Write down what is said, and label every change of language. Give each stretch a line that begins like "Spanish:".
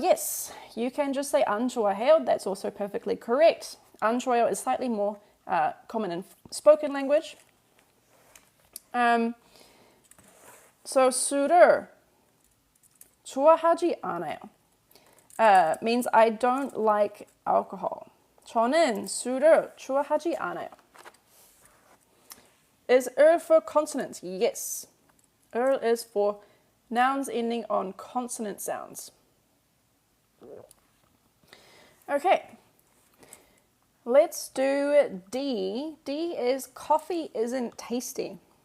English: Yes, you can just say
Korean: 안 좋아해요.
English: That's also perfectly correct.
Korean: 안 좋아해요
English: is slightly more common in spoken language. So
Korean: 술을 좋아하지 않아요
English: means I don't like alcohol.
Korean: 저는 술을 좋아하지 않아요.
English: Is for consonants? Yes. Is for nouns ending on consonant sounds. Okay. Let's do D. D is coffee isn't tasty.